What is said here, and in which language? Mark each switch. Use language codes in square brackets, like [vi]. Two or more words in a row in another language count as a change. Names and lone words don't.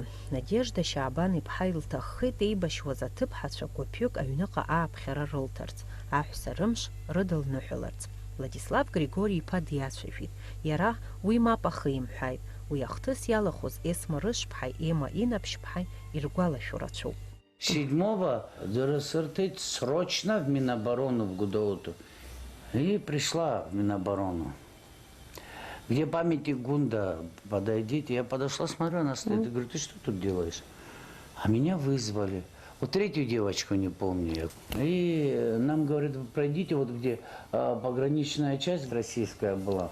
[ab] Надежда Шьаабан-иԥҳа илҭаххеит еибашьуаз аҭыԥҳацәа гәыԥҩык аҩныҟа ааԥхьара рылҭарц, аҳәса рымш рыдылныҳәаларц. Владислав Григори-иԥа диацәажәеит. Иара уи мап ахимҳәааит. Уи ахҭыс иалахәыз Есма рышԥҳаи Ема инаԥшьԥҳаи иргәалашәо рацәоуп. [ru] 7-го дырасыртит срочно в Миноборону в Гудоуту. И пришла в Миноборону. Где памятник Гунда, подойдите. Я подошла, смотрю, она стоит. Я говорю, ты что тут делаешь? А меня вызвали. Вот третью девочку не помню. И нам говорят, пройдите вот где пограничная часть российская была.